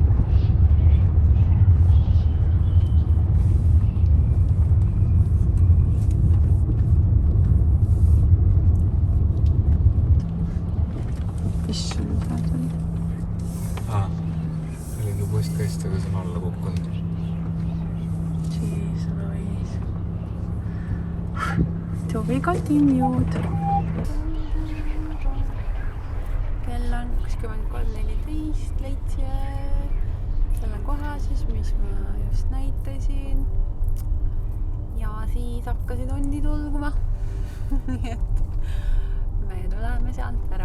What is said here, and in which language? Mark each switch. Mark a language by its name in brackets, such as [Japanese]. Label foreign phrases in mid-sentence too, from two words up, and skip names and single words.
[Estonian] Issand, mida tuli? See oli postkast, aga see on alla kukkunud. [English] Jeez, Louise. To be continued. [Estonian] Kell on 23.14, leidsin selle koha siis, mis ma just näitasin. Ja siis hakkasid hundid ulguma. Nii et me tuleme sealt ära.